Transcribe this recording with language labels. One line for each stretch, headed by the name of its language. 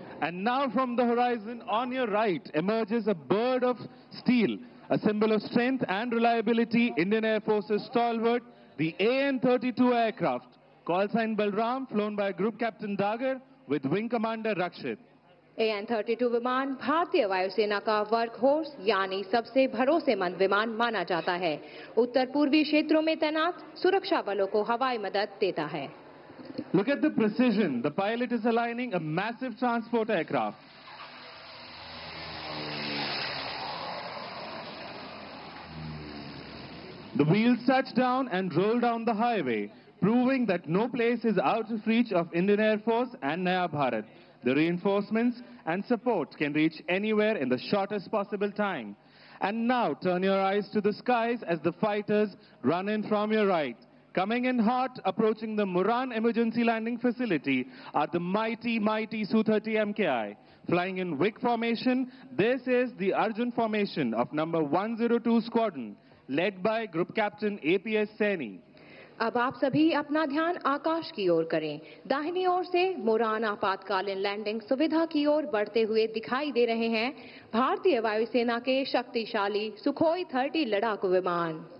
English: And now from the horizon on your right emerges a bird of steel, a symbol of strength and reliability, Indian Air Force's stalwart, the AN-32 aircraft, call sign Balram, flown by Group Captain Dagar with Wing Commander Rakshit.
Hindi: AN-32 विमान भारतीय वायुसेना का work horse यानी सबसे भरोसेमंद विमान माना जाता है। उत्तर पूर्वी क्षेत्रों में तैनात सुरक्षा बलों को हवाई मदद देता है।
English: Look at the precision. The pilot is aligning a massive transport aircraft. The wheels touch down and roll down the highway, proving that no place is out of reach of Indian Air Force and Naya Bharat. The reinforcements and support can reach anywhere in the shortest possible time. And now turn your eyes to the skies as the fighters run in from your right. Coming in hot, approaching the Moran Emergency Landing Facility are the mighty Su-30 MKI. Flying in WIC formation, this is the Arjun formation of number 102 Squadron, led by Group Captain APS Saini.
Hindi: अब आप सभी अपना ध्यान आकाश की ओर करें। दाहिनी ओर से मोरान आपातकालीन लैंडिंग सुविधा की ओर बढ़ते हुए दिखाई दे रहे हैं भारतीय वायुसेना के शक्तिशाली सुखोई 30 लड़ाकू विमान।